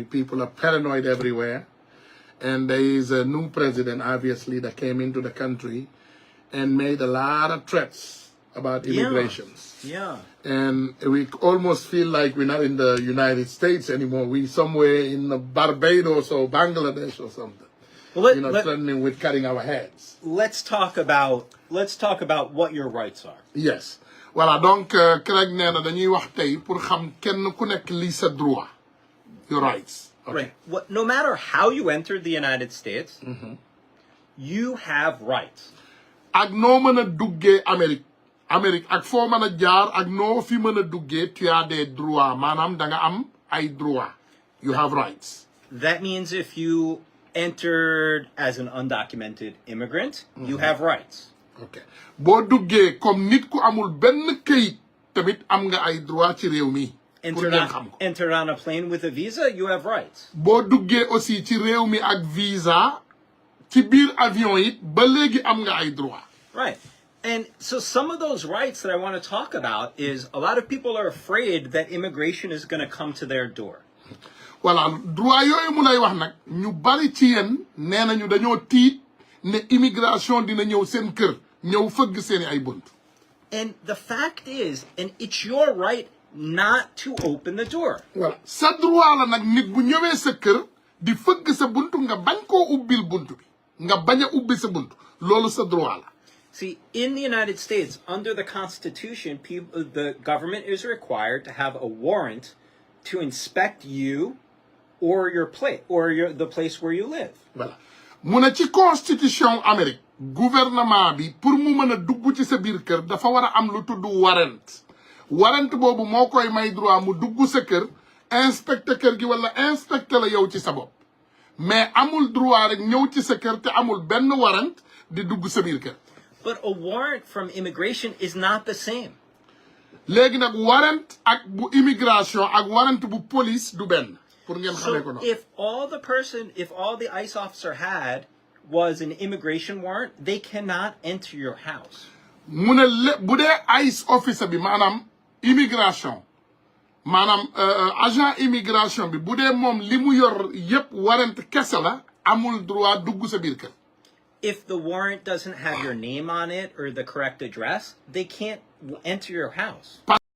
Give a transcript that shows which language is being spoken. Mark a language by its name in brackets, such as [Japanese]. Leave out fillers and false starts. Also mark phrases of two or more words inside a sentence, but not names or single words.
[English] People are paranoid everywhere. And there is a new president, obviously, that came into the country and made a lot of threats about immigrations. Yeah. And we almost feel like we're not in the United States anymore. We're somewhere in Barbados or Bangladesh or something. Well, threatening with cutting our heads. Let's talk about what your rights are. Yes. [French] Voilà, donc [Wolof] Craig nee na dañuy wax tey pour xam kenn ku nekk li sa droit. [English] Your rights. Okay. Right. No matter how you entered the United States, you have rights. [Wolof] Ak noo mën a duggee Amérique ak foo mën a jaar ak noo fi mën a duggee [French] tu as des droits [Wolof] maanaam da nga am ay droits. [English] You have rights. That means if you entered as an undocumented immigrant, you have rights. Okay. [Wolof] Boo duggee comme nit ku amul benn këyit tamit am nga ay droits ci réew mi. [English] Entered on a plane with a visa, you have rights. [Wolof] Boo duggee aussi ci réew mi ak visa ci biir avion it ba léegi am nga ay droits. [English] Right. And so some of those rights that I want to talk about is a lot of people are afraid that immigration is going to come to their door. [Wolof] Voilà, droit yooyu mu lay wax nag ñu bari ci yéen nee nañu dañoo tiit ne immigration dina ñëw seen kër ñëw fëgg seeni ay bunt. [English] And the fact is, and it's your right not to open the door. [Wolof] Voilà, sa droit la nag nit bu ñëwee sa kër di fëgg sa buntu nga bañ koo ubbil buntu bi nga bañ a ubbi sa buntu loolu sa droit la. [English] See, in the United States, under the Constitution, the government is required to have a warrant to inspect you or your place or the place where you live. Voilà. [Wolof] Mu ne ci Constitution Amérique gouvernement bi pour mu mën a dugg ci sa biir kër dafa war a am lu tudd warrant. Warrant boobu moo koy may droit mu dugg sa kër inspecter kër gi wala inspecter la yow ci sa bopp. mais amul droit rek ñëw ci sa kër te amul benn warrant di dugg sa biir kër. [English] But a warrant from immigration is not the same. [Wolof] léegi nag warrant ak bu immigration ak warrant bu police du benn pour ngeen xamee ko [English] So [Wolof] noonu. [English] if all the ICE officer had was an immigration warrant, they cannot enter your house. [Wolof] mu ne bu dee ICE officer bi maanaam immigration maanaam [French] agent immigration [Wolof] bi bu dee moom li mu yor yépp warrant kese la amul droit dugg sa biir kër. [English] If the warrant doesn't have your name on it or the correct address, they can't enter your house.